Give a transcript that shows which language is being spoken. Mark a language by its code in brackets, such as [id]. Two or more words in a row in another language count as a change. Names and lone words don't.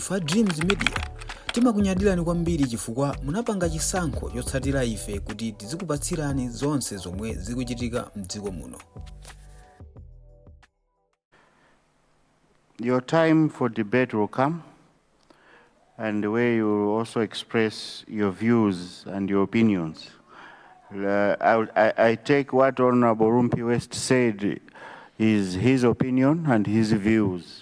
[ny] Fa Dreams Media timakunyadirani kwambiri chifukwa munapanga chisankho chotsatira ife kuti tizikupatsirani zonse zomwe zikuchitika m'dziko muno. [en] Your time for debate will come, and the way you also express your views and your opinions. I take what Honorable Rumpi West said is his opinion and his views.